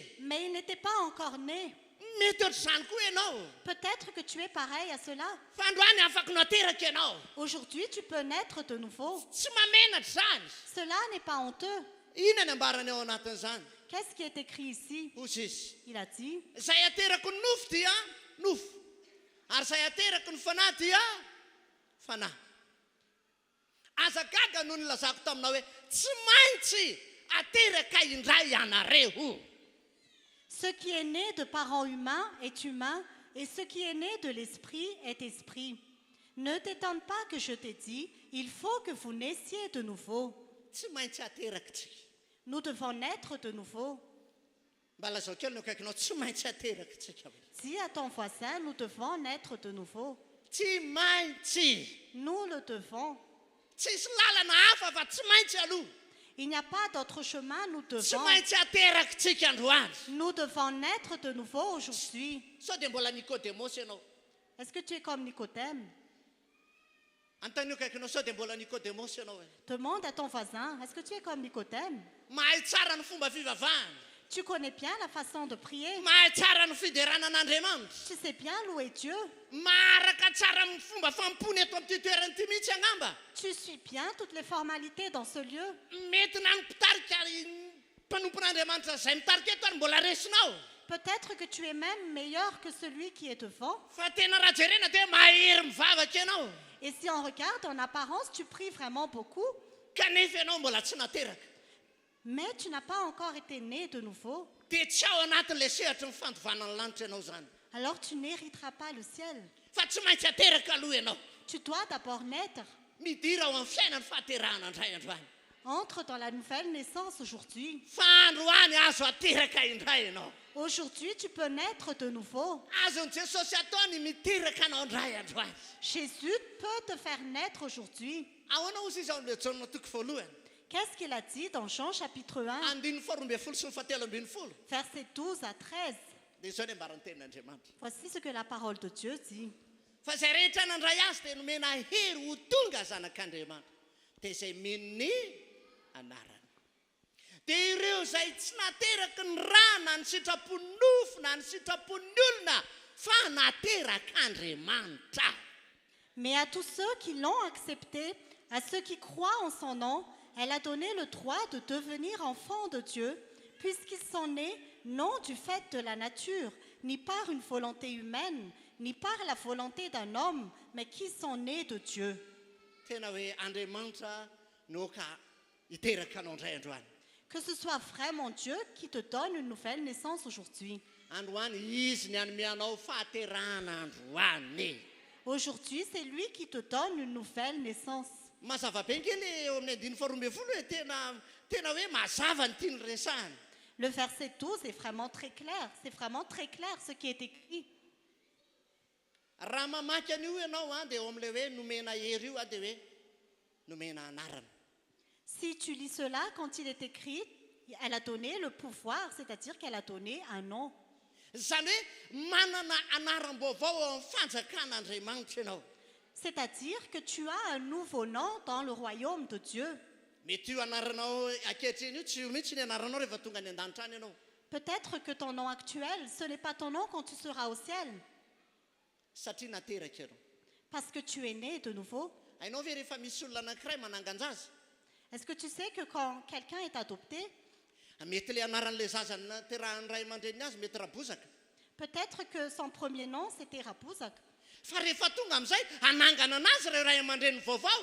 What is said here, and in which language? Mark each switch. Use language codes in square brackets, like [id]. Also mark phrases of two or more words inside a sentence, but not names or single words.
[fr] Mais il n'était pas encore né. [mg] Mety ohatr'izany koa ianao. [fr] Peut-être que tu es pareil à cela. [mg] Fa androany afaka nateraka ianao. [fr] Aujourd'hui, tu peux naître de nouveau. [mg] Tsy mamenatra zany. [fr] Cela n'est pas honteux. [mg] Inona ny ambarany ao anatin'izany? [fr] Qu'est-ce qui est écrit ici? [mg] Hozy izy. [fr] Il a dit, [mg] Izay aterako ny nofo dia nofo. Ary izay aterako ny fanahy dia fanahy. Aza gaga no nilazako taminao hoe tsy maintsy ateraka indray ianareo. [fr] ce qui est né de parents humains est humain, et ce qui est né de l'esprit est esprit. Ne t'étonne pas que je t'ai dit, il faut que vous naissiez de nouveau. [mg] Tsy maintsy ateraka tsika. [fr] Nous devons naître de nouveau. [mg] Mba lazao kely no akaikinao tsy maintsy ateraka tsika. [fr] Dis à ton voisin, nous devons naître de nouveau. [mg] Tsy maintsy. [fr] Nous le devons. [mg] Tsisy lalana hafa fa tsy maintsy aloha. [fr] Il n'y a pas d'autre chemin, nous [mg] Tsy [fr] devons. [mg] maintsy ateraka tsika androany. [fr] Nous devons naître de nouveau aujourd'hui. [mg] Sao dia mbola Nicodémos ianao. [fr] Est-ce que tu es comme Nicodème? [mg] Antanio akaikinao sao dia mbola Nicodémos ianao. [fr] Demande à ton voisin, est-ce que tu es comme Nicodème? [mg] Mahay tsara ny fomba fivavahana. [fr] Tu connais bien la façon de prier. [mg] Mahay tsara ny fideranan'Andriamanitra. [fr] Tu sais bien louer Dieu. [mg] Maharaka tsara ny fomba fampony eto amin'ity toerana ity mihitsy angamba. [fr] Tu suis bien toutes les formalités dans ce lieu. [mg] Mety na ny mpitarika mpanompon'Andriamanitra izay mitarika eto ary mbola resinao. [fr] Peut-être que tu es même meilleur que celui qui est devant. [mg] Fa tena raha jerena dia mahery mivavaka ianao. [fr] Et si on regarde en apparence, tu pries vraiment beaucoup, [mg] Kanefa ianao mbola tsy nateraka. [fr] mais tu n'as pas encore été né de nouveau. [mg] Dia tsy ao anatin'ilay sehatry ny fandovanan'ny lanitra ianao zany. [fr] Alors tu n'hériteras pas le ciel. [mg] Fa tsy maintsy ateraka aloha ianao. [fr] Tu dois d'abord naître. [mg] Midira ao amin'ny fiainany fahaterahana indray androany. [fr] Entre dans la nouvelle naissance aujourd'hui. [mg] Fa androany azo ateraka indray ianao. [fr] Aujourd'hui, tu peux naître de nouveau. [mg] Azon'i Jesosy ataony miteraka anao indray androany. [fr] Jésus peut te faire naître aujourd'hui. [mg] Ahoana ozy izy ao amin'ilay Jaona toko voalohany. [fr] Qu'est-ce qu'il a dit dans Jean chapitre 1, [mg] Andininy faharoa ambin'ny folo sy ny fahatelo ambin'ny folo. [fr] versets 12 à 13? [mg] Dia izao ny ambaran'ny tenin'Andriamanitra. [fr] Voici ce que la parole de Dieu dit. [mg] Fa izay rehetra nandray azy dia nomena hery ho tonga zanak'Andriamanitra. Dia izay mino ny anarany. Dia ireo izay tsy nateraky ny rà na ny sitrapony nofo na ny sitrapony olona fa naterak'Andriamanitra. [fr] Mais à tous ceux qui l'ont accepté, à ceux qui croient en son nom, elle a donné le droit de devenir enfants de Dieu, puisqu'ils sont nés non du fait de la nature, ni par une volonté humaine, ni par la volonté d'un homme, mais qui sont nés de Dieu. [mg] Tena hoe Andriamanitra no ka hiteraka anao indray androany. [fr] Que ce soit vraiment Dieu qui te donne une nouvelle naissance aujourd'hui. [mg] Androany izy ny anome anao fahaterahana androany. [fr] Aujourd'hui, c'est lui qui te donne une nouvelle naissance. [mg] Mazava be kely eo amin'ny andininy faharoa ambin'ny folo hoe tena hoe mazava ny tiany resahany. [fr] Le verset 12 est vraiment très clair. C'est vraiment très clair ce qui est écrit. [mg] Raha mamaky an'io ianao dia eo amin'ilay hoe nomena hery io dia hoe nomena anarana. [fr] Si tu lis cela, quand il est écrit, elle a donné le pouvoir, c'est-à-dire qu'elle a donné un nom. [mg] Zany hoe manana anaram-baovao ao amin'ny fanjakan'Andriamanitra ianao. [fr] C'est-à-dire que tu as un nouveau nom dans le royaume de Dieu. [mg] Mety io anaranao ankehitriny io tsy io mihitsy ny anaranao rehefa tonga ny an-danitra any ianao. [fr] Peut-être que ton nom actuel, ce n'est pas ton nom quand tu seras au ciel, [mg] Satria nateraka ianao. [fr] parce que tu es né de nouveau. [mg] Hainao ve rehefa misy olona anankiray mananganja azy? [fr] Est-ce que tu sais que quand quelqu'un est adopté, [mg] Mety ilay anaran'ilay zaza naterahan'ny ray aman-dreniny azy mety rabozaka. [fr] peut-être que son premier nom, c'était Rapouzak. [mg] Fa rehefa tonga amin'izay anangana anazy ireo ray aman-dreny vaovao.